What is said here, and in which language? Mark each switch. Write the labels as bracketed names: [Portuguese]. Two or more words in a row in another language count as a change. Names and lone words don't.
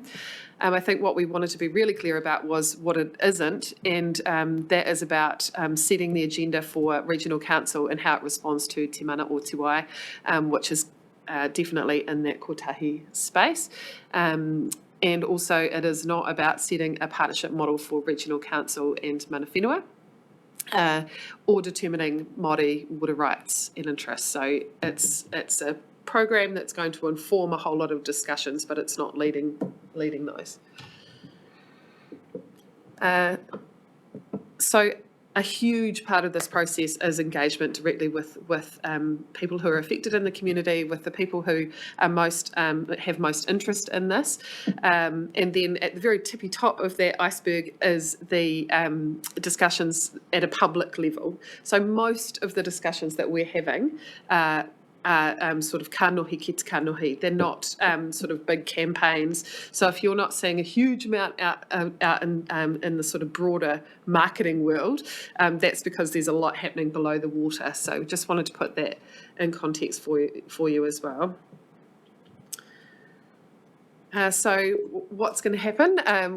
[English] I think what we wanted to be really clear about was what it isn't, and that is about setting the agenda for Regional Council and how it responds to Te Mana o Te Wai, which is definitely in that kotahi space. And also it is not about setting a partnership model for Regional Council and [Māori] mana whenua, [English] or determining Māori water rights and interests. So it's a program that's going to inform a whole lot of discussions, but it's not leading those. So a huge part of this process is engagement directly with people who are affected in the community, with the people who are have most interest in this. And then at the very tippy top of that iceberg is the discussions at a public level. So most of the discussions that we're having are sort of [Māori] kanohi ki te kanohi. [English] They're not sort of big campaigns. So if you're not seeing a huge amount out in the sort of broader marketing world, that's because there's a lot happening below the water. So just wanted to put that in context for you as well. So what's going to happen?